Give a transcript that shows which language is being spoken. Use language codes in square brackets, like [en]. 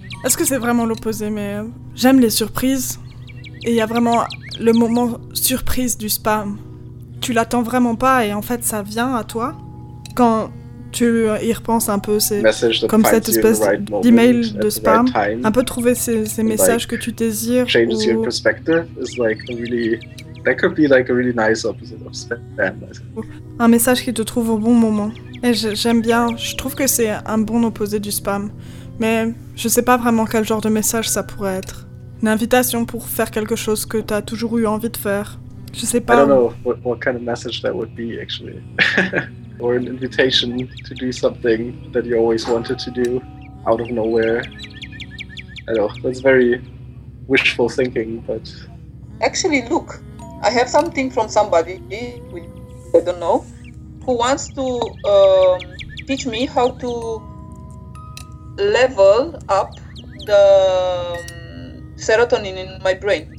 [fr] Est-ce que c'est vraiment l'opposé? Mais j'aime les surprises et il y a vraiment le moment surprise du spam. Tu l'attends vraiment pas et en fait ça vient à toi. Quand tu y repenses un peu, c'est comme cette espèce d'email de spam. Un peu trouver ces messages que tu désires. [en] Changes your perspective is like a really. That could be like a really nice opposite of spam. [fr] Un message qui te trouve au bon moment. Et j'aime bien, je trouve que c'est un bon opposé du spam. Mais je sais pas vraiment quel genre de message ça pourrait être. Une invitation pour faire quelque chose que t'as toujours eu envie de faire. Je sais pas. [en] I don't know what kind of message that would be actually. Or an invitation to do something that you always wanted to do out of nowhere. I don't know, that's very wishful thinking, but. Actually, look, I have something from somebody, who, I don't know, who wants to teach me how to level up the serotonin in my brain.